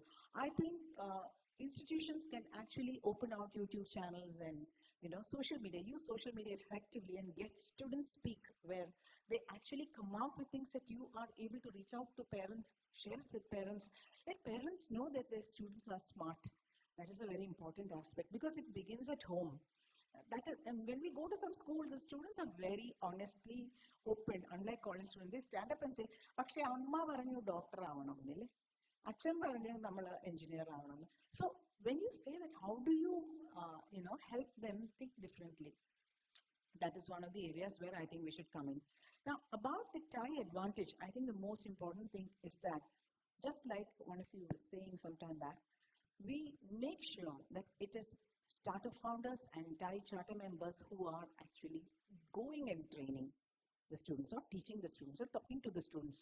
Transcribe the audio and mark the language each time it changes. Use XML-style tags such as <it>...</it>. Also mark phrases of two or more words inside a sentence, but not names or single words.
<en>I think institutions can actually open out YouTube channels and social media, use social media effectively and get students speak where they actually come out with things that you are able to reach out to parents, share it with parents, let parents know that their students are smart. That is a very important aspect because it begins at home. And when we go to some schools, the students are very honestly open, unlike college students. They stand up and say,</en> <ml>"പക്ഷേ അമ്മ പറഞ്ഞു ഡോക്ടർ ആവണം നില്ലേ, അച്ഛൻ പറഞ്ഞു നമ്മൾ എഞ്ചിനീയർ ആവണം."</ml> <en>So when you say that, how do you help them think differently? That is one of the areas where I think we should come in. Now, about the tie advantage, I think the most important thing is that, just like one of you was saying some time back, we make sure that it is startup founders and TIE charter members who are actually going and training the students or teaching the students or talking to the students.</en>